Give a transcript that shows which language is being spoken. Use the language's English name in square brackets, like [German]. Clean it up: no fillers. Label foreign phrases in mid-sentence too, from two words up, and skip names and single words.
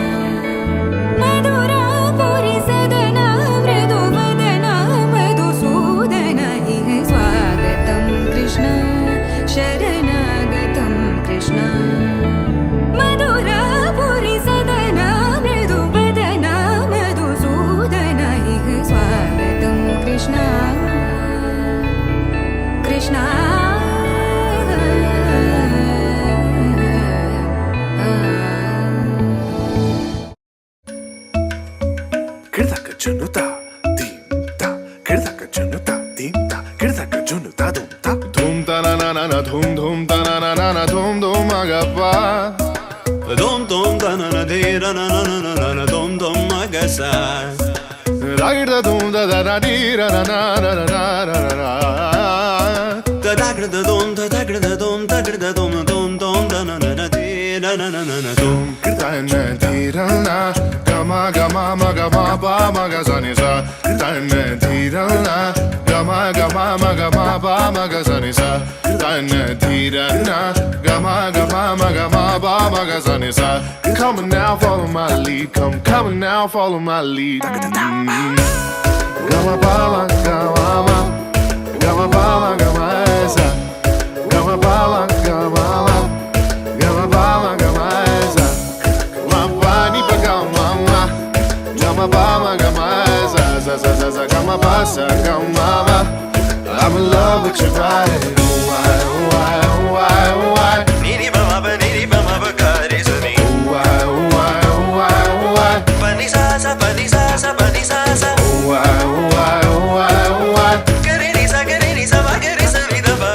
[Telugu] మధురాపురి సదన మృదువదన మధుసూదన ఇహ స్వాగతం కృష్ణ శరణాగతం కృష్ణ మధురాపురి సదన మృదువదన మధుసూదన ఇహ స్వాగతం కృష్ణ కృష్ణ Kirdaka junuta, dimta. Kirdaka junuta, dimta. Kirdaka junuta, dumta. Dum ta na na na na, dum dum ta na na na na, dum dum agapa. dum dum da na na de ra na na na na na dum dum magasa Da da dum da da da di ra na na na na na na na. da da da dum da da da dum da da dum dum dum da na na na de ra na na na na dum Kirdana di ra na, gama gama maga ma ba maga zani sa. Kirdana di ra na, gama gama maga ma ba maga zani sa. Kirdana di ra na, gama gama maga ma ba maga zani sa. [English] Come on now, follow my lead. Come on now, follow my lead. Gama ba ma gama ma, gama ba ma gama sa. Gama ba ma gama ma, gama ba ma gama sa. Gama ba ni pa gama ma, gama ba ma gama sa sa sa sa sa gama ba sa gama ma. I'm in love with your ride. Oh why, oh why, oh why, oh why. niri ba ma ba ka re sa ni Oh why, oh why, oh why, oh why. pa ni sa sa pa ni sa sa pa ni sa sa Oh why, oh why, oh why, oh why. ga re ni sa ma ga re sa ni da ba